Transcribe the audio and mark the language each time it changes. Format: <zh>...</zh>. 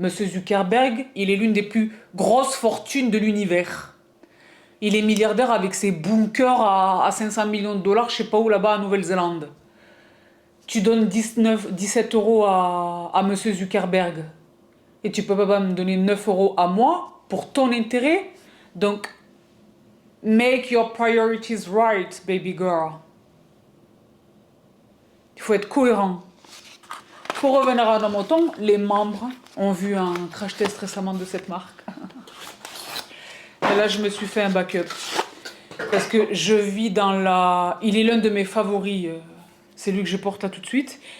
<fr>Monsieur Zuckerberg, il est l'une des plus grosses fortunes de l'univers. Il est milliardaire avec ses bunkers à 500 millions de dollars, je sais pas où là-bas, en Nouvelle-Zélande. Tu donnes 17 euros à Monsieur Zuckerberg. Et tu peux pas me donner 9 euros à moi pour ton intérêt. Donc,</fr> <en>make your priorities right, baby girl.</en> <fr>Il faut être cohérent. Pour revenir à nos moutons, les membres ont vu un crash test récemment de cette marque. Et là, je me suis fait un backup. Parce que je vis dans la... Il est l'un de mes favoris. C'est lui que je porte là tout de suite.</fr>